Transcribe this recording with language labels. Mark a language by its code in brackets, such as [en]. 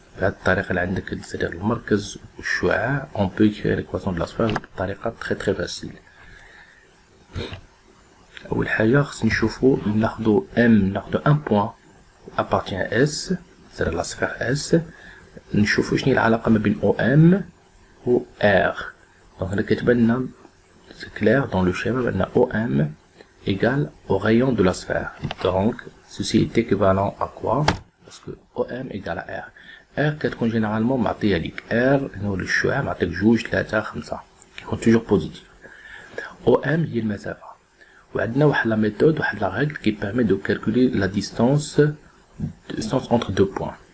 [ar] بهذه الطريقة اللي عندك [fr] c'est-à-dire [ar] المركز والشعاع [fr] on peut écrire l'équation de la sphère بطريقة très facile. [ar] أول حاجة خص نشوفو ناخدو ناخدو [fr] un point appartient à S c'est-à-dire la sphère S. [ar] نشوفو شنو هي العلاقة ما بين OM و R. [fr] Donc [ar] هنا كتبان لنا [fr] c'est clair dans le schéma بأن OM égale au rayon de la sphère. Donc ceci est équivalent à quoi? Parce que OM égale à R. [ar] R كتكون généralement معطية ليك R هو الشعاع معطيك 2 3 5 كيكون toujours positif. OM هي المسافة. وعندنا واحد [fr] لا méthode واحد لا règle qui permet de calculer la distance entre deux points.